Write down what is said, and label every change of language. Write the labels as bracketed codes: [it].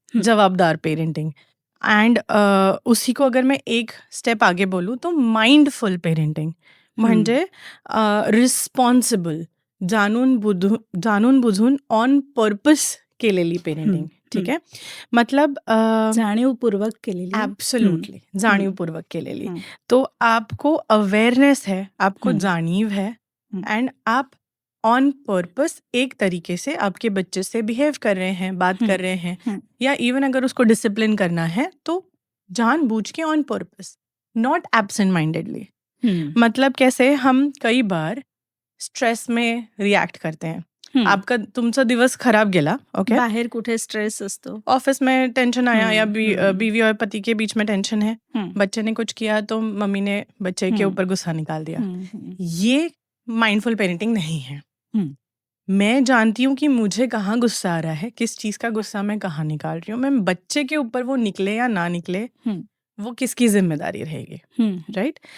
[hi] जवाबदार parenting. And उसी को अगर मैं एक स्टेप आगे बोलूँ तो माइंडफुल पेरेंटिंग [mr] म्हणजे रिस्पॉन्सिबल, जाणून बुजून ऑन पर्पस केलेली पेरेंटिंग, [hi] ठीक है? मतलब [mr] जाणीवपूर्वक केलेली. एब्सोल्युटली जाणीवपूर्वक केलेली. हम्म. [hi] तो आपको अवेयरनेस है, आपको हम्म. जानीव है हम्म. एंड आप ऑन पर्पस एक तरीके से आपके बच्चे से बिहेव कर रहे हैं, बात कर रहे हैं, या इवन अगर उसको डिसिप्लिन करना है तो जानबूझ के on purpose, not absent mindedly. मतलब कैसे हम कई बार स्ट्रेस में रिएक्ट करते हैं. [mr] आपका तुमचा दिवस खराब गेला, ओके, बाहेर कुठे स्ट्रेस असतो. [hi] ऑफिस में टेंशन आया या हम्म. बीवी और पति के बीच में टेंशन है, बच्चे ने कुछ किया तो मम्मी ने बच्चे के ऊपर गुस्सा निकाल दिया. ये माइंडफुल पेरेंटिंग नहीं है. मैं जानती हूँ कि मुझे कहाँ गुस्सा आ रहा है, किस चीज का गुस्सा मैं कहाँ निकाल रही हूँ. मैं बच्चे के ऊपर वो निकले या ना निकले वो किसकी जिम्मेदारी रहेगी, राइट?